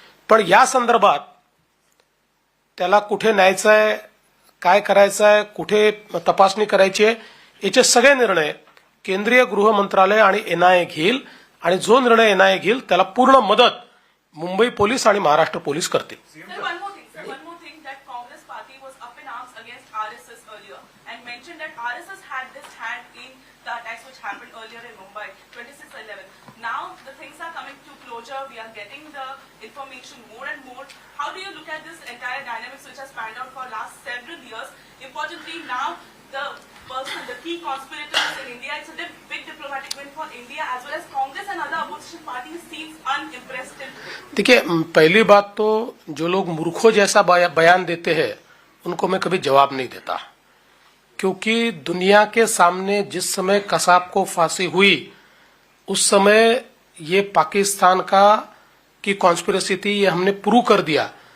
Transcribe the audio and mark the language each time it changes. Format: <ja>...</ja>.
<mr>पण या संदर्भात त्याला कुठे न्यायचं आहे, काय करायचं आहे, कुठे तपासणी करायची आहे, याचे सगळे निर्णय केंद्रीय गृह मंत्रालय आणि NIA घेईल आणि जो निर्णय NIA घेईल त्याला पूर्ण मदत मुंबई पोलीस आणि महाराष्ट्र पोलीस करतील.</mr> <en>Sir, one more thing, that Congress party was up in arms against RSS earlier and mentioned that RSS had this hand in the attacks which happened earlier in Mumbai, 26/11. Now the things are coming to closure. We are getting the information more and more. How do you look at this entire dynamics which has panned out for last several years? Importantly, now the person, the key conspirators in India, it's a big diplomatic win for India as well as Congress and other opposition parties seems unimpressed till today.</en> <hi>देखिए, पहली बात तो जो लोग मूर्खों जैसा बयान देते हैं उनको मैं कभी जवाब नहीं देता, क्योंकि दुनिया के सामने जिस समय कसाब को फांसी हुई उस समय ये पाकिस्तान की कॉन्स्पिरेसी थी, ये हमने प्रूव कर दिया.</hi>